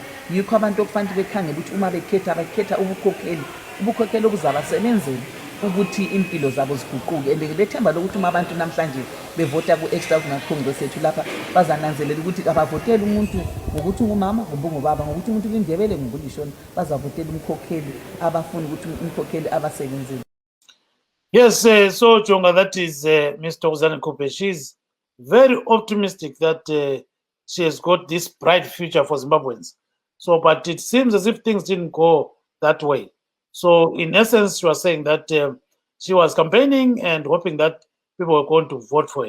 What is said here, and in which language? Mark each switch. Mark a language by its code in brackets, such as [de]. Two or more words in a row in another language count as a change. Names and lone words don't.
[nd] Yikho abantu okufanele bekhangele ukuthi uma bakhetha ubukhokheli obuzabasebenzela ukuthi impilo zabo ziguquke. And ngilethemba lokuthi uma abantu namhlanje bevota ku- [en] extraordinary congress [nd] yethu lapha bazananzelela ukuthi abavoteli umuntu ngokuthi ungumama kumbe ungubaba, ngokuthi umuntu ulindebele kumbe ulishona, bazavotela umkhokheli abafuna ukuthi umkhokheli abasebenzele. [en] Yes, so Jonga, that is Ms. Thokozani Kupe. She's very optimistic that she has got this bright future for Zimbabweans. So, but it seems as if things didn't go that way. So, in essence, she was saying that she was campaigning and hoping that people were going to vote for her.